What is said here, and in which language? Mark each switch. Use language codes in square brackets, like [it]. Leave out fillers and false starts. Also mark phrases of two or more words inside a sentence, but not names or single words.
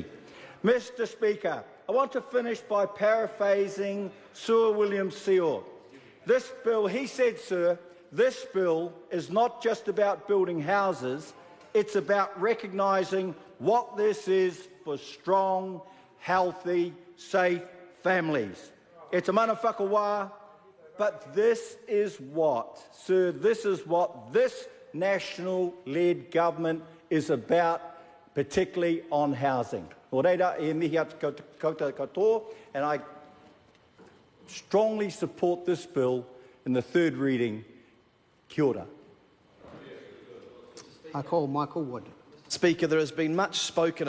[en] Mr Speaker, I want to finish by paraphrasing Sir William Sewell. This bill, he said, sir, this bill is not just about building houses, it's about recognising what this is for strong, healthy, safe families. It's a [mi] mana whakawā, [en] but this is what, sir, this is what this national-led government is about, particularly on housing. [mi] Nō reira, e mihi atu koutou katoa, [en] and I strongly support this bill in the third reading. [mi] Kia ora. [en] I call Michael Wood. Speaker, there has been much spoken